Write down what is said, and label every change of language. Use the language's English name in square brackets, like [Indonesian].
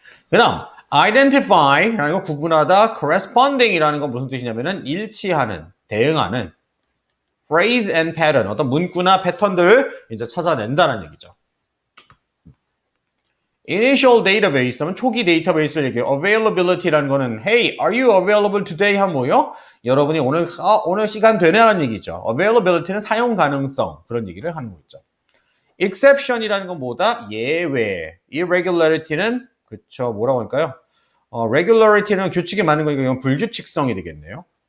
[Korean] 그 다음, identify라는 거 구분하다, corresponding이라는 건 무슨 뜻이냐면은 일치하는, 대응하는, [English] phrase and pattern, [Korean] 어떤 문구나 패턴들을 이제 찾아낸다는 얘기죠. initial database 하면 초기 데이터베이스를 얘기해요. [English] availability [Korean] 라는 거는 [English] hey, are you available today? [Korean] 하면 뭐요? 여러분이 오늘 시간 되냐는 얘기죠. availability는 사용 가능성, 그런 얘기를 하는 거죠. exception이라는 건 뭐다? 예외. irregularity는 그쵸, 뭐라고 할까요? regularity는 규칙에 맞는 거니까 이건 불규칙성이 되겠네요.